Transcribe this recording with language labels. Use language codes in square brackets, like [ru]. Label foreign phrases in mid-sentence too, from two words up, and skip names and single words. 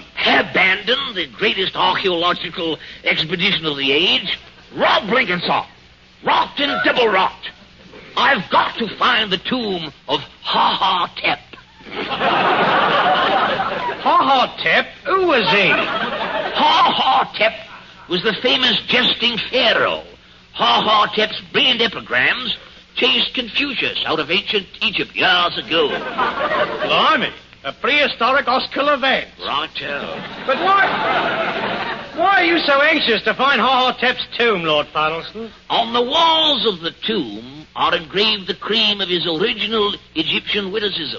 [en] Abandon the greatest archaeological expedition of the age? Rob Blenkinsop. Rot and double rot. I've got to find the tomb of Ha-Ha-Tep. Ha-Ha-Tep? Who was he? Ha-Ha-Tep was the famous jesting pharaoh. Ha-Ha-Tep's brilliant epigrams chased Confucius out of ancient Egypt years ago. Blimey, a prehistoric Oscar event. Righto. But why are you so anxious to find Ha-Ha-Tep's tomb, Lord Fuddleston? On the walls of the tomb are engraved the cream of his original Egyptian witticisms.